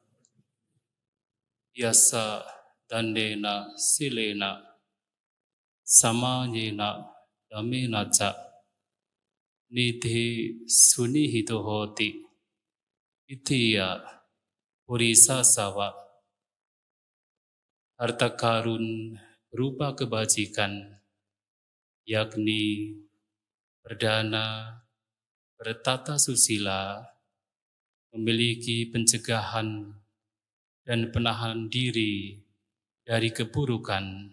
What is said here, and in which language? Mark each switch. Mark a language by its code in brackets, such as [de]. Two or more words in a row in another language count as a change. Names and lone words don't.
[pi] Yassa dandena silena samanyena dhammena ca nidhi sunihito hoti itiya purisa sawa. [id] Harta karun berupa kebajikan, yakni berdana, bertata susila, memiliki pencegahan dan penahan diri dari keburukan.